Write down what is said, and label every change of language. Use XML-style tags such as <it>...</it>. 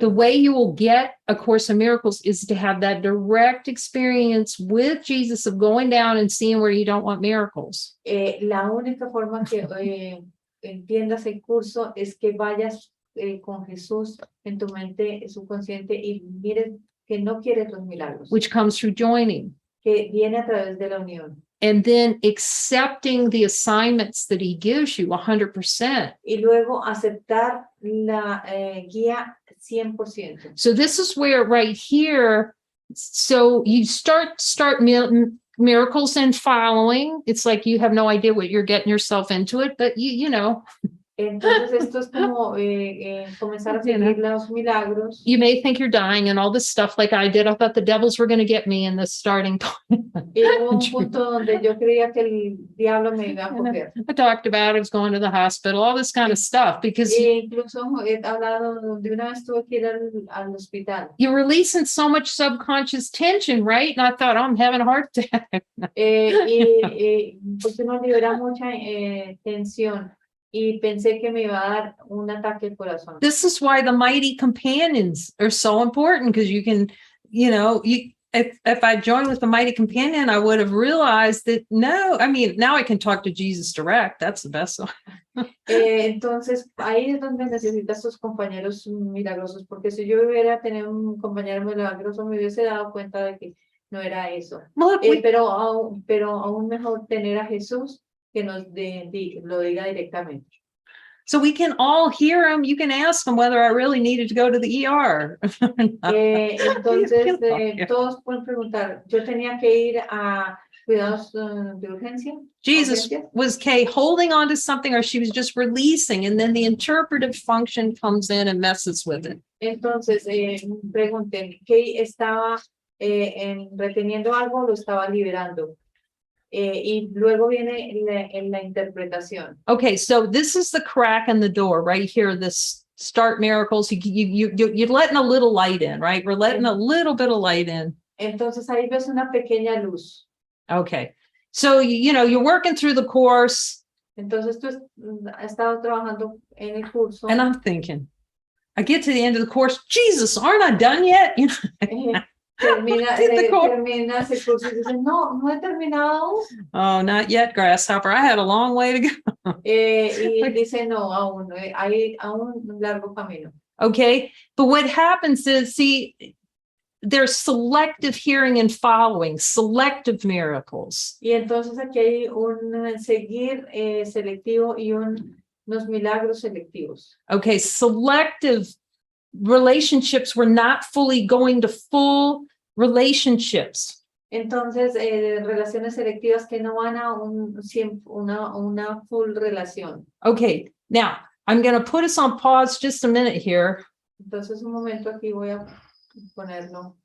<en>The way you will get A Course in Miracles is to have that direct experience with Jesus of going down and seeing where you don't want miracles.</en> <es>La única forma que entiendas el curso es que vayas con Jesús en tu mente subconsciente y mires que no quieres los milagros,</es> <en>Which comes through joining.</en> <es>que viene a través de la unión.</es> <en>And then accepting the assignments that he gives you 100%.</en> <es>Y luego aceptar la guía 100%.</es> <en>So this is where right here, so you start miracles and following. It's like you have no idea what you're getting yourself into it, but you know.</en> <es>Entonces esto es como comenzar a seguir los milagros.</es> <en>You may think you're dying and all this stuff like I did. I thought the devils were going to get me in the starting point.</en> <es>Y hubo un punto donde yo creía que el diablo me iba a coger.</es> <en>I talked about it, I was going to the hospital, all this kind of stuff, because</en> <es>Incluso he hablado de una vez tuve que ir al hospital.</es> <en>you're releasing so much subconscious tension, right? And I thought, oh, I'm having a heart attack.</en> <es>Porque uno libera mucha tensión. Y pensé que me iba a dar un ataque al corazón.</es> <en>This is why the mighty companions are so important, because you can, you know, if I joined with the mighty companion, I would have realized that no, I mean, now I can talk to Jesus direct. That's the best one.</en> <es>Entonces, ahí es donde necesitas tus compañeros milagrosos, porque si yo hubiera tenido un compañero milagroso, me hubiese dado cuenta de que no era eso.</es> <en>Look,</en> <es>Pero aún mejor tener a Jesús que nos lo diga directamente.</es> <en>so we can all hear him. You can ask him whether I really needed to go to the ER.</en> <es>Entonces, todos pueden preguntar, ¿yo tenía que ir a cuidados de urgencia?</es> <en>Jesus was Kay holding on to something, or she was just releasing, and then the interpretive function comes in and messes with it.</en> <es>Entonces, pregunten, ¿Kay estaba reteniendo algo o lo estaba liberando? Y luego viene la interpretación.</es> <en>Okay, so this is the crack in the door right here. This start miracles. You're letting a little light in, right? We're letting a little bit of light in.</en> <es>Entonces ahí ves una pequeña luz.</es> <en>Okay, so you know you're working through the course.</en> <es>Entonces tú has estado trabajando en el curso.</es> <en>And I'm thinking, I get to the end of the course. Jesus, aren't I done yet? You know.</en> <es>Terminas el curso y dices, no he terminado.</es> <en>Oh, not yet, grasshopper. I had a long way to go.</en> <es>Y dice, no, aún, hay aún un largo camino.</es> <en>Okay, but what happens is, see, there's selective hearing and following, selective miracles.</en> <es>Y entonces aquí hay un seguir selectivo y unos milagros selectivos.</es> <en>Okay, selective relationships were not fully going to full relationships.</en> <es>Entonces, relaciones selectivas que no van a una full relación.</es> <en>Okay, now I'm going to put us on pause just a minute here.</en> <es>Entonces, un momento aquí voy a ponerlo.</es>